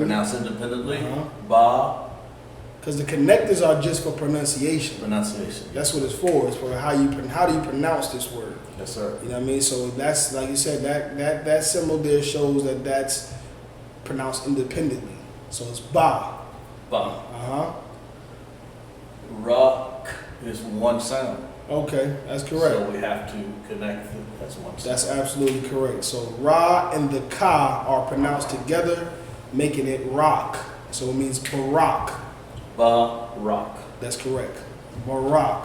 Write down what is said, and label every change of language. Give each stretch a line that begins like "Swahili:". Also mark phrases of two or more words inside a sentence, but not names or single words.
English: Pronounce independently. Uh-huh. Ba, Because the connectors are just for pronunciation. pronunciation. That's what it's for. It's for how do you pronounce this word. Yes, sir. You know what I mean? So that's, like you said, that symbol there shows that that's pronounced independently. So it's ba. Ba. Uh-huh. Ra is one sound. Okay, that's correct. So we have to connect them. That's one sound. That's absolutely correct. So ra and the ka are pronounced together, making it rock. So it means barak. Ba, rock. That's correct. Barak.